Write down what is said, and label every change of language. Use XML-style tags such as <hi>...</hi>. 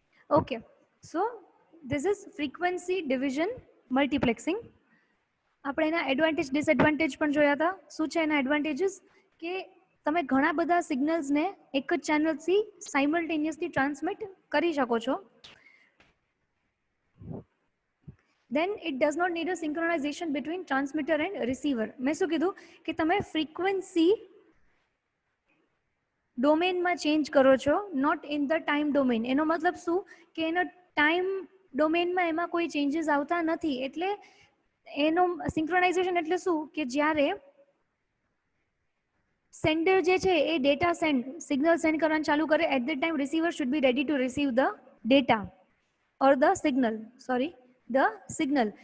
<en>Okay, so this is frequency division multiplexing.</en> <gu>આપણે એના advantage disadvantage પણ જોયા હતા. શું છે એના એડવાન્ટેજીસ? કે તમે ઘણા બધા સિગ્નલ્સને એક જ ચેનલથી સાયમલ્ટેનિયસલી ટ્રાન્સમિટ કરી શકો છો.</gu> <en>Then it does not need a synchronization between transmitter and receiver.</en> <gu>મેં શું કીધું? કે તમે ફ્રીક્વન્સી ડોમેનમાં ચેન્જ કરો છો,</gu> <en>Not in the time domain.</en> <gu>એનો મતલબ શું? કે એનો ટાઈમ ડોમેનમાં એમાં કોઈ ચેન્જીસ આવતા નથી. એટલે એનો સિંક્રોનાઇઝેશન એટલે શું? કે જ્યારે સેન્ડર જે છે એ ડેટા સિગ્નલ સેન્ડ કરવાનું ચાલુ કરે,</gu> <en>at the time receiver should be ready to receive the data or the signal,</en> <gu>sorry the signal.</gu>